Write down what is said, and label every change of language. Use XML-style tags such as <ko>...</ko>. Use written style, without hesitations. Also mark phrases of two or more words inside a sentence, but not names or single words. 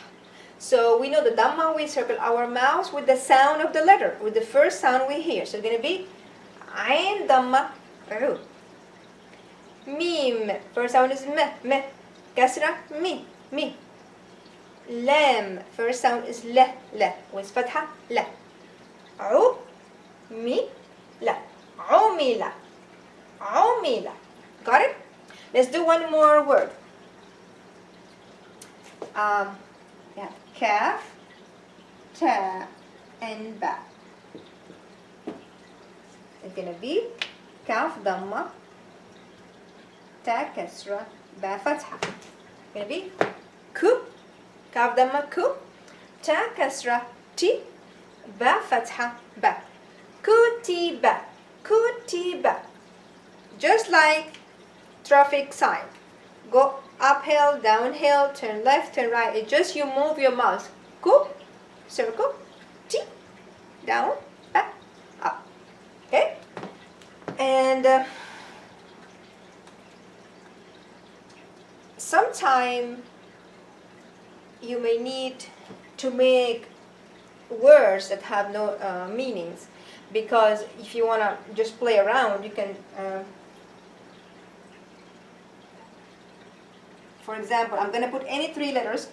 <en>So we know the Damma, we circle our mouths with the sound of the letter, with the first sound we hear. So it's going to be Ayn, Damma, Ru. Mim, first sound is me. Kasra, mi. Lam, first sound is la, with Fatha, la. U, mi, la. Umila. Umila. Got it? Let's do one more word. Yeah, kaf, ta, and ba. It's gonna be kaf, Damma, ta, Kasra, ba, Fatha. It's gonna be ku, kaf, Damma, ku, ta, Kasra, ti, ba, Fatha, ba. Kutiba. Kutiba. Just like traffic sign. Go uphill, downhill, turn left, turn right. It's just you move your mouth. Ku, circle, ti, down, back, up. Okay? And sometime you may need to make words that have no meanings, because if you want to just play around, you can For example, I'm going to put any three letters.</en>